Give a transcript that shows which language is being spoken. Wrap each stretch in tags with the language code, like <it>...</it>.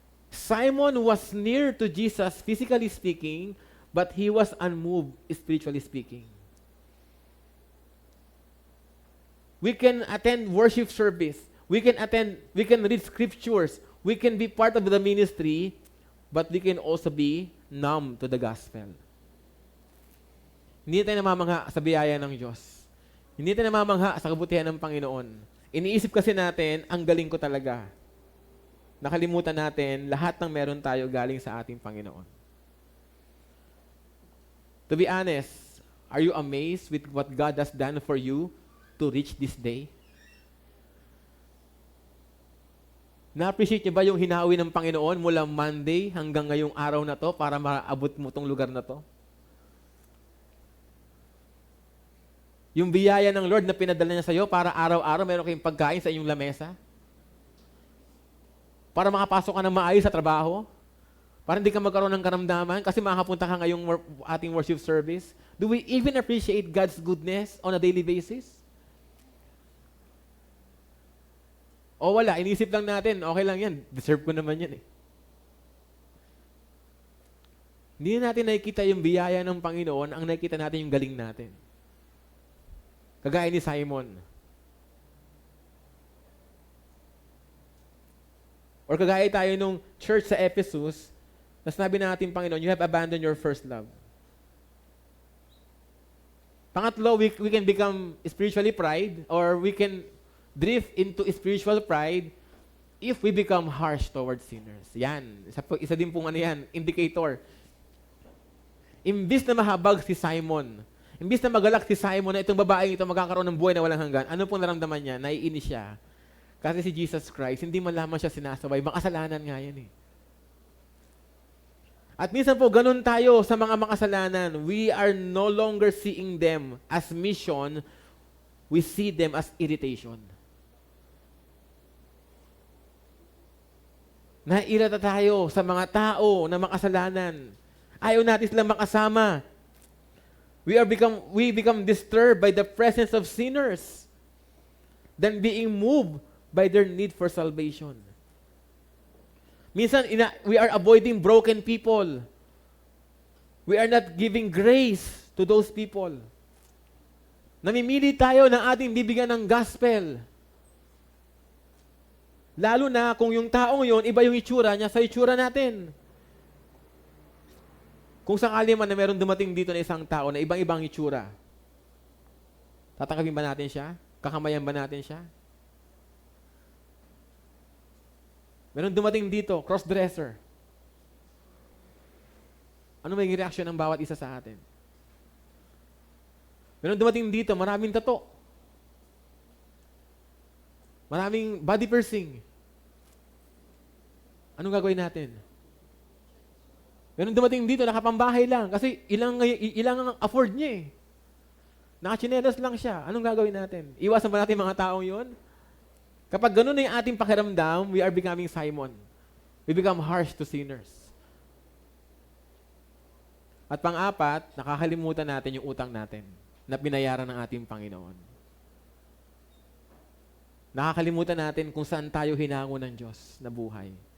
<en>Simon was near to Jesus physically speaking, but he was unmoved spiritually speaking. We can attend worship service. We can read scriptures. We can be part of the ministry, but we can also be numb to the gospel.</en> <tl>Hindi tayo namamangha sa biyaya ng Diyos. Hindi tayo namamangha sa kabutihan ng Panginoon. Iniisip kasi natin, ang galing ko talaga. Nakalimutan natin, lahat ng meron tayo galing sa ating Panginoon.</tl> <en>To be honest, are you amazed with what God has done for you to reach this day?</en> <tl>Na-appreciate niyo ba yung hinawi ng Panginoon mula Monday hanggang ngayong araw na to para maabot mo tong lugar na to? Yung biyaya ng Lord na pinadala niya sa iyo para araw-araw meron kayong pagkain sa inyong lamesa? Para makapasok ka ng maayos sa trabaho? Para hindi ka magkaroon ng karamdaman kasi makapunta ka ngayong ating worship service?</tl> <en>Do we even appreciate God's goodness on a daily basis?</en> <tl>O wala, inisip lang natin, okay lang yan. Deserve ko naman yan eh. Hindi natin nakikita yung biyaya ng Panginoon, ang nakikita natin yung galing natin. Kagaya ni Simon. Or kagaya tayo nung church sa Ephesus, na sinabi natin, Panginoon, you have abandoned your first love.</tl> <en>Pangatlo, we can become spiritually pride or we can drift into spiritual pride if we become harsh towards sinners.</en> <tl>Yan. Isa din pong yan, indicator. Imbis na mahabag si Simon, imbis na magalak si Simon na itong babaeng ito magkakaroon ng buhay na walang hanggan, ano pong naramdaman niya? Naiinis siya. Kasi si Jesus Christ, hindi man lamang siya sinasabay, makasalanan nga yan eh. At minsan po, ganun tayo sa mga makasalanan.</tl> <en>We are no longer seeing them as mission, we see them as irritation.</en> <tl>Nairata tayo sa mga tao na makasalanan. Ayaw natin silang makasama.</tl> <en>We become disturbed by the presence of sinners than being moved by their need for salvation. Minsan, we are avoiding broken people. We are not giving grace to those people.</en> <tl>Namimili tayo ng ating bibigyan ng gospel. Lalo na kung yung taong yon, iba yung itsura niya sa itsura natin. Kung sakali man na meron dumating dito na isang tao na ibang-ibang itsura, tatanggapin ba natin siya? Kakamayan ba natin siya? Meron dumating dito, cross-dresser. Ano may reaction ng bawat isa sa atin? Meron dumating dito, maraming tato. Maraming body piercing. Anong gagawin natin? Meron dumating dito, nakapambahay lang. Kasi ilang ang afford niya eh. Nakachinelas lang siya. Anong gagawin natin? Iwasan ba natin mga taong yun? Kapag ganun na yung ating pakiramdam, we are becoming Simon.</tl> <en>We become harsh to sinners.</en> <tl>At pang-apat, nakakalimutan natin yung utang natin na binayaran ng ating Panginoon. Nakakalimutan natin kung saan tayo hinango ng Diyos na buhay.</tl>